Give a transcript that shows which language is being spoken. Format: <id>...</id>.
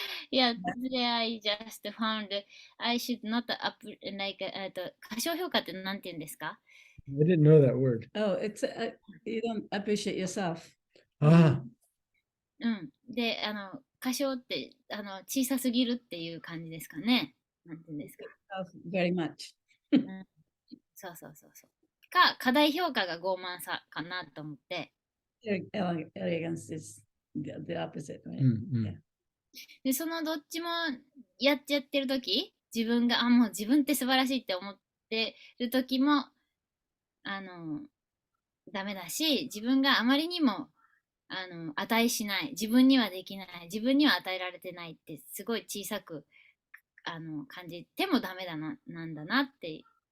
<en>Yeah, today I just found I should not like</en> <ja>過小評価って何て言うんですか？</ja> <en>I didn't know that word. Oh, it's you don't appreciate yourself.</en> <ja>あで、過小って小さすぎるっていう感じですかね。なんて言うんですか？</ja> <en>Very much.</en> <ja>そうそうそうそう。か過大評価が傲慢さかなと思って。</ja> <en>Arrogance is the opposite, right?</en> <ja>うん。</ja> <en>Yeah.</en> <ja>で、そのどっちもやっちゃってるとき、自分が、もう自分って素晴らしいって思ってるときも、ダメだし、自分があまりにも、値しない、自分にはできない、自分には与えられてないって、すごい小さく、感じてもダメだな、なんだなって。</ja>